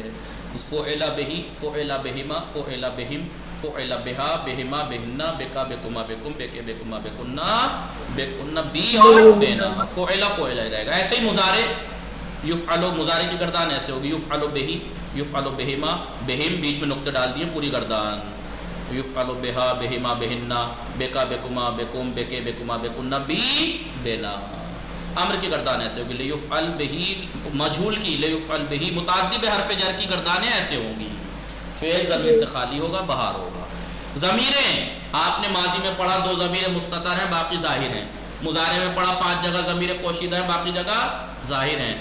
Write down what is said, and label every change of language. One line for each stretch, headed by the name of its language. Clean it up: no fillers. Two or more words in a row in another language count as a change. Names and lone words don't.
Arabic: فعل بہی، فعل بہما، فعل بہم، فعل بہا، بہما، بہنا، بکا، بکما، بکم، بکے، بکما، بکنا، بکنا، بی اور بینا، فعل
Urdu: فعل رہے گا. ایسے ہی مضارع، یفعل، مضارع کی گردان ایسے ہوگی
Arabic: یفعل بہی، یفعل بہما، بہم
Urdu: بیچ میں نقطے ڈال دیے، پوری گردان،
Arabic: یفعل بہا، بہما، بہنا، بکا، بکما، بکم، بکے، بکما، بکنا، بی بینا.
Urdu: امر کی گردان ایسے ہوگی
Arabic: لیفعل بہی،
Urdu: مجھول کی
Arabic: لیفعل بہی،
Urdu: متعدی بے حرف جر کی گردانیں ایسے ہوں گی، فعل ضمیر سے خالی ہوگا، باہر ہوگا. ضمیریں آپ نے ماضی میں پڑھا 2 ضمیر مستتر ہیں، باقی ظاہر ہیں. مضارع میں پڑھا 5 جگہ ضمیر پوشیدہ ہیں، باقی جگہ ظاہر ہیں.